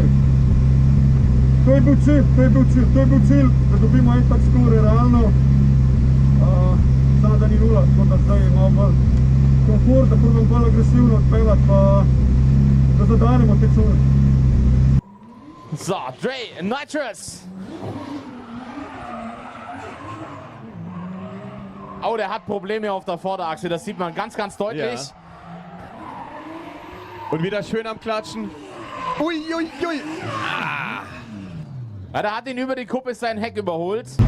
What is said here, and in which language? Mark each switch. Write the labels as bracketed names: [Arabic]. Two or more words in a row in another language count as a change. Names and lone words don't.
[Slovenian] To je bil cilj, da dobimo en tak skor, realno. Samo da ni nula, tako da zdaj imamo bolj komfort, da probam bolj agresivno odpeljati, pa da zadanemo te cune. [German] So, Dre, Nitrous. Oh, der hat Probleme auf der Vorderachse, das sieht man ganz, ganz deutlich. Ja. Und wieder schön am Klatschen. Ui. Ja, der hat ihn über die Kuppe sein Heck überholt.